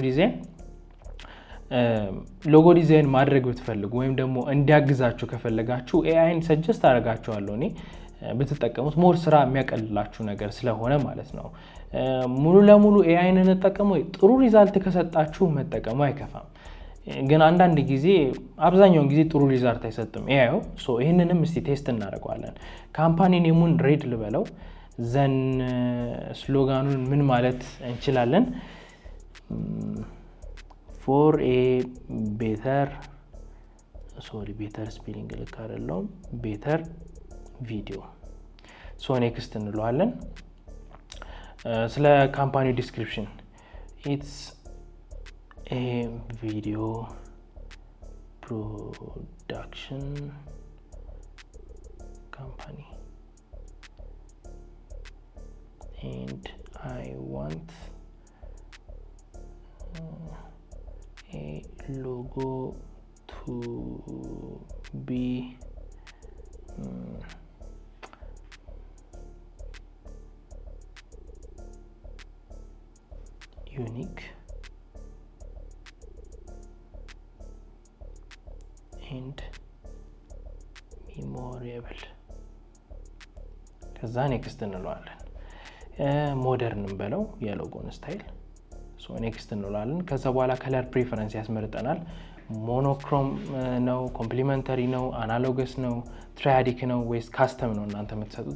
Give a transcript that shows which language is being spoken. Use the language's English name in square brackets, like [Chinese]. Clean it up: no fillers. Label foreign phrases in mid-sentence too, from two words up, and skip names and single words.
[Amharic] ሎጎ ዲዛይን ማድረግ ብትፈልጉ ወይም ደግሞ እንዲያግዛችሁ ከፈለጋችሁ AIን ሰጀስት አደርጋችኋለሁ እኔ ብትጠቀሙት ሞር ስራ የሚያቀልላችሁ ነገር ስለሆነ ማለት ነው ሙሉ ለሙሉ AIን እንጠቀመው ጥሩ ሪዛልት ከሰጣችሁ መጠቀሙ አይከፋም ግን አንዳንድ ጊዜ አብዛኛውን ጊዜ ጥሩ ሪዛልት አይሰጥም AI ሶ ይሄንንም እስቲ ቴስት እናደርጋለን ካምፓኒ ኔሙን ሬድ ልበለው ዘን ስሎጋኑን ምን ማለት እንችላለን [English] for a better spelling [Amharic] ልክ አይደለም [English] better video so next [Amharic] እንለዋለን ስለ [English] company description it's a video production company and I want a logo to be unique and memorable [Amharic] ከዛ ኔክስት እንለዋለን ሞደርን እንበለው የሎጎን ስታይል [English] so next [Amharic] እንለዋለን ከዛ በኋላ [English] color preference [Amharic] ያስመርጠናል ሞኖክሮም ነው ኮምፕሊመንተሪ ነው አናሎገስ ነው ትራያዲክ ነው ወይስ ካስተም ነው እናንተ የምትሰጡት